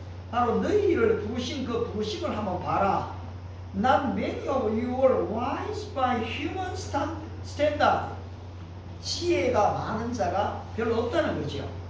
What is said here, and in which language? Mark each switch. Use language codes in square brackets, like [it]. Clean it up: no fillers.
[ko] 바로 너희를 부르신 그 부르심을 한번 봐라. [en] Not many of you were wise by human standard. [ko] 지혜가 많은 자가 별로 없다는 거죠.